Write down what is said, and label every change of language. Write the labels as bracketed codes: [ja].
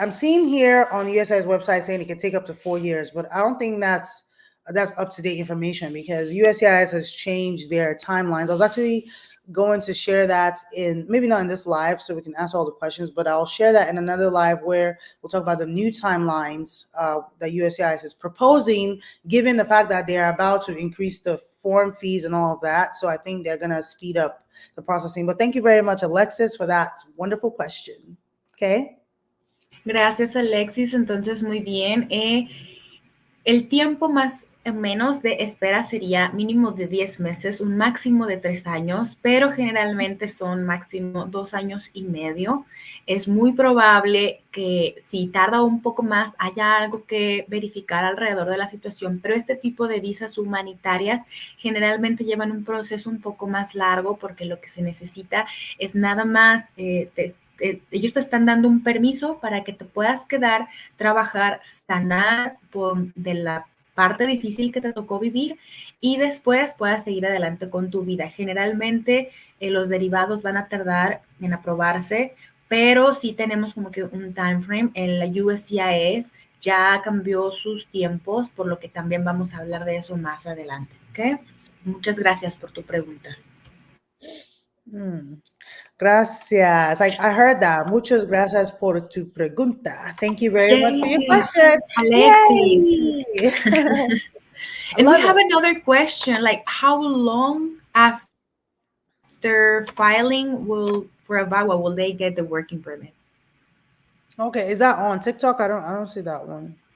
[en] I'm seeing here on USCIS website saying it can take up to 4 years, but I don't think that's up-to-date information, because USCIS has changed their timelines. I was actually going to share that in, maybe not in this live so we can answer all the questions, but I'll share that in another live where we'll talk about the new timelines that USCIS is proposing, given the fact that they are about to increase the form fees and all of that. So I think they're going to speed up the processing. But thank you very much, Alexis, for that wonderful question. Okay. [es] Gracias, Alexis. Entonces, muy bien. El tiempo más o menos de espera sería mínimo de 10 meses, un máximo de 3 años, pero generalmente son máximo 2 años y medio. Es muy probable que si tarda un poco más, haya algo que verificar alrededor de la situación, pero este tipo de visas humanitarias generalmente llevan un proceso un poco más largo, porque lo que se necesita es nada más ellos te están dando un permiso para que te puedas quedar, trabajar, sanar de la parte difícil que te tocó vivir y después puedas seguir adelante con tu vida. Generalmente los derivados van a tardar en aprobarse, pero sí tenemos como que un time frame. En la USCIS ya cambió sus tiempos, por lo que también vamos a hablar de eso más adelante. ¿Okay? Muchas gracias por tu pregunta. [en] Gracias. I heard that. [es] Muchas gracias por tu pregunta. [en] Thank you very much for your question. Alexis. And we have it. another question, like how long after filing for a VAWA will they get the working permit? Okay, is that on TikTok? I don't see that one.